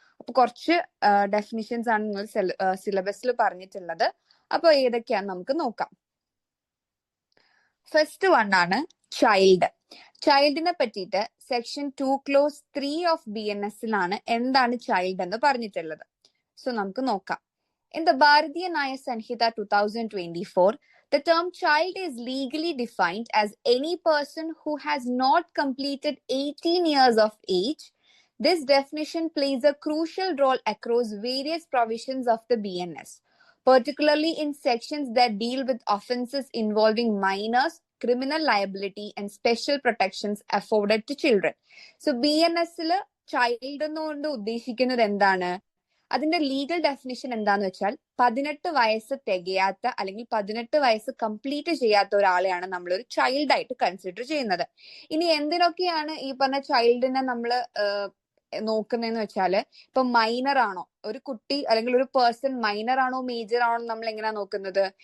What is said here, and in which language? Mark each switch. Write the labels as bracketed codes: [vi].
[ml] അപ്പൊ കുറച്ച് ഡെഫിനിഷൻസ് ആണ് നിങ്ങൾ സിലബസിൽ പറഞ്ഞിട്ടുള്ളത്. അപ്പൊ ഏതൊക്കെയാന്ന് നമുക്ക് നോക്കാം. [en] first one [ml] ആണ് ചൈൽഡ്. ചൈൽഡിനെ പറ്റിയിട്ട് [en] section 2 clause 3 of BNS [ml] ലാണ് എന്താണ് ചൈൽഡ് എന്ന് പറഞ്ഞിട്ടുള്ളത്. സോ നമുക്ക് നോക്കാം. [en] In the Bharatiya Nyaya Sanhita 2024, the term child is legally defined as any person who has not completed 18 years of age. This definition plays a crucial role across various provisions of the BNS, particularly in sections that deal with offences involving minors, criminal liability, and special protections afforded to children. [ml] So BNSൽ child എന്നുകൊണ്ട് ഉദ്ദേശിക്കുന്നത് എന്താണ്? അതിന്റെ legal definition എന്താന്ന് വെച്ചാൽ 18 വയസ്സ് തികയാത്ത അല്ലെങ്കിൽ 18 വയസ്സ് complete ചെയ്യാത്ത ഒരാളെയാണ് നമ്മൾ ഒരു ചൈൽഡ് ആയിട്ട് കൺസിഡർ ചെയ്യുന്നത്. ഇനി എന്തിനൊക്കെയാണ് ഈ പറഞ്ഞ ചൈൽഡിനെ നമ്മൾ നോക്കുന്നതെന്ന് വെച്ചാല്, ഇപ്പൊ മൈനർ ആണോ ഒരു കുട്ടി അല്ലെങ്കിൽ ഒരു പേഴ്സൺ, മൈനർ ആണോ മേജർ ആണോ നമ്മൾ എങ്ങനെയാ നോക്കുന്നത്?